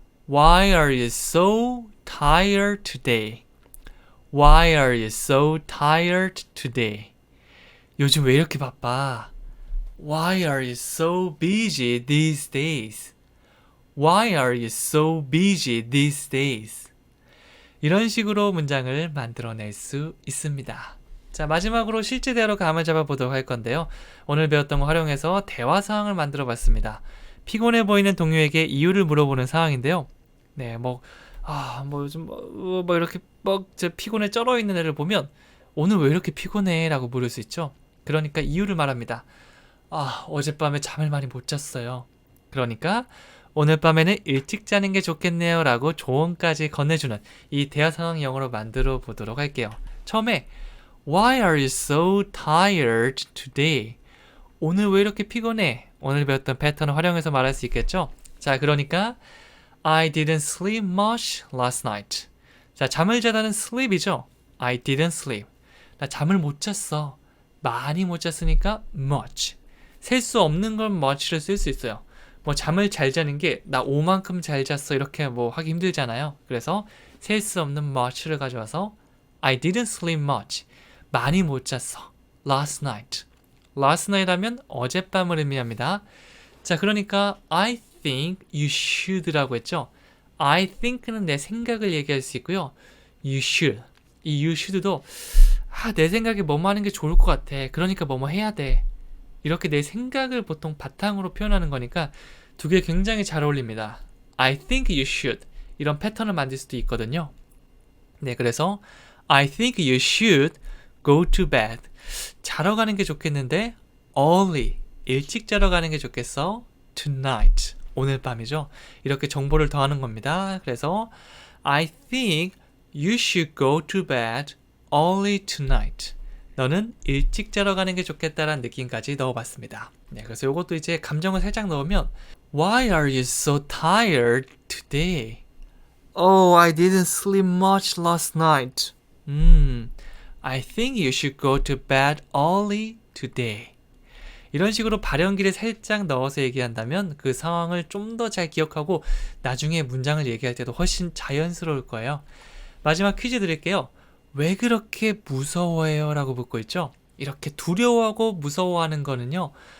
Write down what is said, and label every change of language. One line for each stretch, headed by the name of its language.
English: Why are you so tired today? Why are you so tired today?
Korean: 요즘 왜 이렇게 바빠?
English: Why are you so busy these days? Why are you so busy these days?
Korean: 이런 식으로 문장을 만들어낼 수 있습니다. 자, 마지막으로 실제 대화로 감을 잡아보도록 할 건데요. 오늘 배웠던 거 활용해서 대화 상황을 만들어 봤습니다. 피곤해 보이는 동료에게 이유를 물어보는 상황인데요. 네, 요즘 이렇게 피곤에 쩔어 있는 애를 보면 오늘 왜 이렇게 피곤해? 라고 물을 수 있죠. 그러니까 이유를 말합니다. 어젯밤에 잠을 많이 못 잤어요. 그러니까 오늘 밤에는 일찍 자는 게 좋겠네요 라고 조언까지 건네주는 이 대화 상황 영어로 만들어 보도록 할게요. 처음에
English: Why are you so tired today?
Korean: 오늘 왜 이렇게 피곤해? 오늘 배웠던 패턴을 활용해서 말할 수 있겠죠? 자, 그러니까
English: I didn't sleep much last night.
Korean: 자, 잠을 자다는 sleep이죠.
English: I didn't sleep.
Korean: 나 잠을 못 잤어. 많이 못 잤으니까 much. 셀 수 없는 걸 much를 쓸 수 있어요. 잠을 잘 자는 게 나 5만큼 잘 잤어 이렇게 하기 힘들잖아요. 그래서 셀 수 없는 much를 가져와서
English: I didn't sleep much.
Korean: 많이 못 잤어.
English: Last night. Last night
Korean: 하면 어젯밤을 의미합니다. 자, 그러니까
English: I think you should
Korean: 라고 했죠. I think는 내 생각을 얘기할 수 있고요.
English: You should.
Korean: 이 you should도 내 생각에 뭐뭐 하는 게 좋을 것 같아. 그러니까 뭐뭐 해야 돼. 이렇게 내 생각을 보통 바탕으로 표현하는 거니까 두 개 굉장히 잘 어울립니다.
English: I think you should.
Korean: 이런 패턴을 만들 수도 있거든요. 네, 그래서
English: I think you should go to bed.
Korean: 자러 가는 게 좋겠는데 early. 일찍 자러 가는 게 좋겠어. tonight. 오늘 밤이죠. 이렇게 정보를 더하는 겁니다. 그래서
English: I think you should go to bed early tonight.
Korean: 너는 일찍 자러 가는 게 좋겠다라는 느낌까지 넣어봤습니다. 네, 그래서 이것도 이제 감정을 살짝 넣으면
English: Why are you so tired today? Oh, I didn't sleep much last night. I think you should go to bed early today.
Korean: 이런 식으로 발연기를 살짝 넣어서 얘기한다면 그 상황을 좀 더 잘 기억하고 나중에 문장을 얘기할 때도 훨씬 자연스러울 거예요. 마지막 퀴즈 드릴게요. 왜 그렇게 무서워해요? 라고 묻고 있죠. 이렇게 두려워하고 무서워하는 거는요.